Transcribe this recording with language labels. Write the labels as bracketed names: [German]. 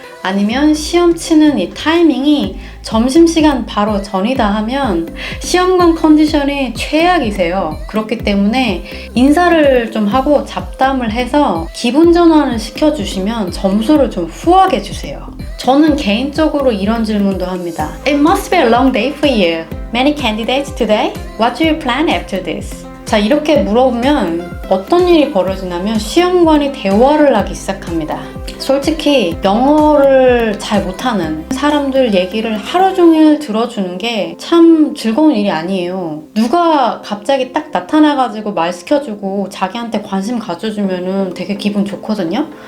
[Korean] 아니면 시험 치는 이 타이밍이 점심시간 바로 전이다 하면 시험관 컨디션이 최악이세요. 그렇기 때문에 인사를 좀 하고 잡담을 해서 기분 전환을 시켜주시면 점수를 좀 후하게 주세요. 저는 개인적으로 이런 질문도 합니다. [English] It must be a long day for you. Many candidates today? What do you plan after this? [Korean] 자, 이렇게 물어보면 어떤 일이 벌어지냐면 시험관이 대화를 하기 시작합니다. 솔직히 영어를 잘 못하는 사람들 얘기를 하루 종일 들어주는 게 참 즐거운 일이 아니에요. 누가 갑자기 딱 나타나가지고 말 시켜주고 자기한테 관심 가져주면은 되게 기분 좋거든요.